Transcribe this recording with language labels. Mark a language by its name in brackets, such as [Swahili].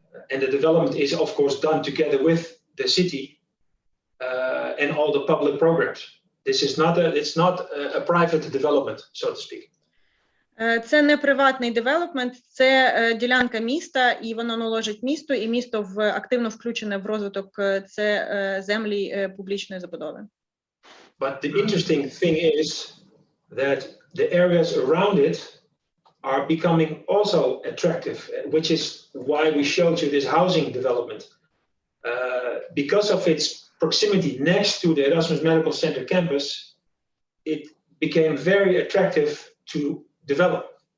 [English] And the development is, of course, done together with the city and all the public programs. This is it's not a private development, so to speak. [Ukrainian] Це не приватний девелопмент, це ділянка міста, і воно належить місту, і місто активно включене в розвиток це землі публічної забудови. [English] But the interesting thing is that the areas around it are becoming also attractive, which is why we showed you this housing development. Because of its proximity next to the Erasmus Medical Center campus, it became very attractive to develop.